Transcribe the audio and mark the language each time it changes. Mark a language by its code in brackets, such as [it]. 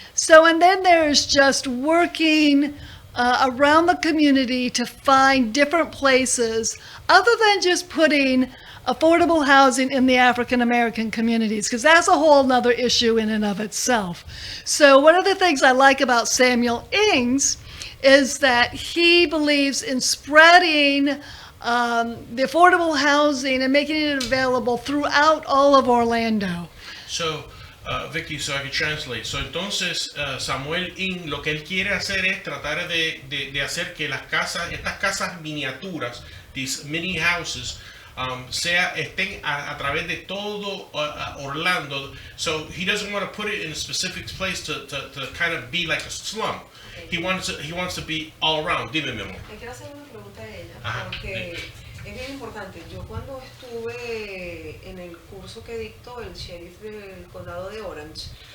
[en] So, and then there's just working around the community to find different places other than just putting affordable housing in the African American communities, because that's a whole nother issue in and of itself. So one of the things I like about Samuel Ings is that he believes in spreading the affordable housing and making it available throughout all of Orlando. So, Vicky, so I can translate. [es] So, entonces, Samuel Ing, lo que él quiere hacer es tratar de hacer que estas casas miniaturas, [en] these mini houses, [es] estén a través de todo Orlando. [en] So, he doesn't want to put it in a specific place to kind of be like a slum. He wants to be all around. [es] Dime, mi amor. Le quiero hacer una pregunta a ella, porque es bien importante. Yo cuando estuve en el curso que dictó el sheriff del condado de Orange,